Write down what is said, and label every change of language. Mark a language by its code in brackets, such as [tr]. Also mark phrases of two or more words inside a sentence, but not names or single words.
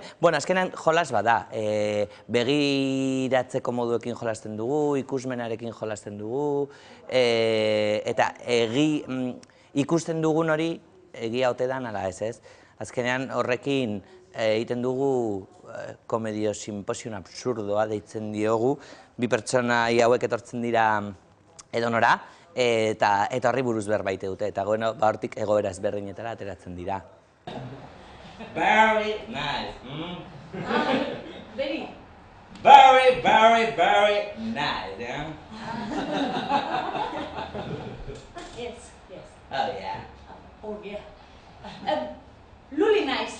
[eu] Bueno, azkenan jolas bada. Begiratzeko moduekin jolasten dugu, ikusmenarekin jolasten dugu, eta ikusten dugun hori egia ote dan ala ez. Azkenean horrekin egiten dugu komedio simposium absurdoa deitzen diogu. Bi pertsona hauek etortzen dira edonora eta horri buruz berbait dute. Eta hortik egoera ezberdinetara ateratzen dira. [en] Very nice. Very. Very, very, very nice. Yes. Oh, yeah. Oh, yeah. Luli nice.